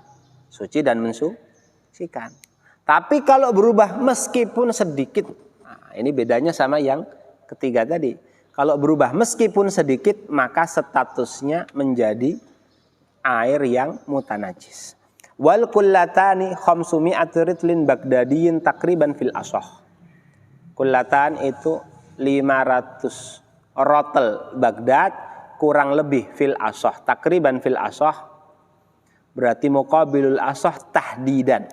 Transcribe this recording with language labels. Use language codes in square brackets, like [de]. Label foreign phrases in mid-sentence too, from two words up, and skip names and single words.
[id] Suci dan mensucikan. Tapi kalau berubah meskipun sedikit, nah, ini bedanya sama yang ketiga tadi. Kalau berubah meskipun sedikit, maka statusnya menjadi air yang mutanajis. [ar] والقلتان خمسمائة رطل بغدادي تقريبا في الأصح. [id] Kullatan itu 500 rotel Baghdad kurang lebih [ar] في الأصح. تقريبا في الأصح berarti مقابل الأصح تحديدا.